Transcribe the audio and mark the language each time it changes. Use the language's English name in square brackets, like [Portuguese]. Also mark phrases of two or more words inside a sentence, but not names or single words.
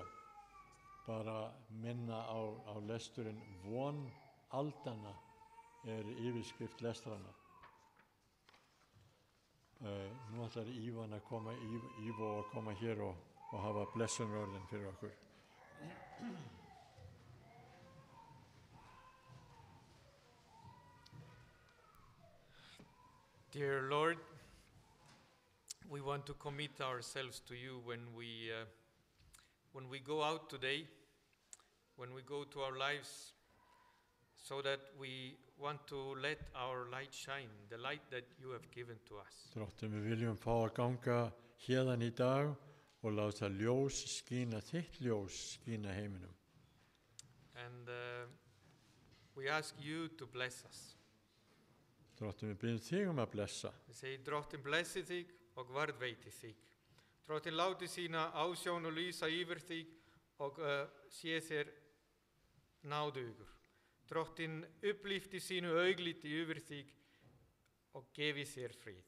[Icelandic] Bara minna á lesturinn Von aldanna er yfirskrift lestrana. Nú ætlar Ívo að koma hér og hafa blessunarorðin fyrir okkur. [English] Dear Lord, we want to commit ourselves to you when we go out today, when we go to our lives, so that we want to let our light shine, the light that you have given to us. [Icelandic] Drottinn, við viljum fá að ganga héðan í dag og láta ljós skína, þitt ljós skína heiminum. [English] And we ask you to bless us. [Icelandic] Drottinn, við byggjum þig að blessa. Við segjum, Drottinn blessi þig og varðveiti þig. Drottinn láti sína ásjón og lýsa yfir þig og sé þér náðugur. Drottinn upplýfti sínu augliti yfir þig og gefi þér frið.